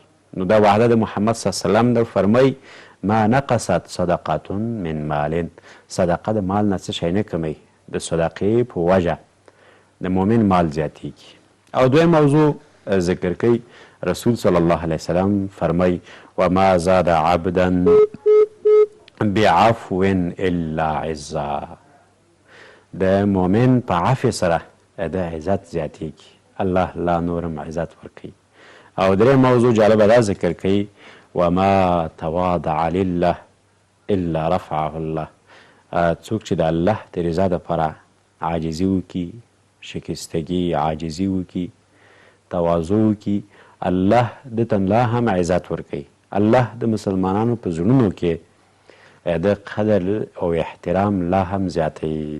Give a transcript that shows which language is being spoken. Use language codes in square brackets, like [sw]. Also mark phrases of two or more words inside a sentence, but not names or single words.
[ps] نو دا وعده د محمد [ar] صلی الله علیه وسلم [ps] ده، فرمایي [ar] ما نقصت صدقه من مال، [ps] صدقه د مال نه څه شی نه کمی، د صدقې په وجه د مؤمن مال زیاتیږي. او دویم موضوع ذکر کوي رسول [ar] صلی الله علیه وسلم [ps] فرمایي [ar] وما زاد عبدا بعفو الا عزا، [ps] د مؤمن په عفو سره د عزت زیاتیږي، الله لا نورم عزت ورکوي. او دریم موضوع جالبه دا ذکر کوي [ar] وما تواضع لله الا رفعه الله، [ps] څوک چې د الله د رضا دپاره عاجزي وکړي، شکستګي عاجزي وکړي، تواضع وکړي، الله دته لا هم عزت ورکوي. الله د مسلمانانو په زړونو کې د قدر او احترام لا هم زیاتوي.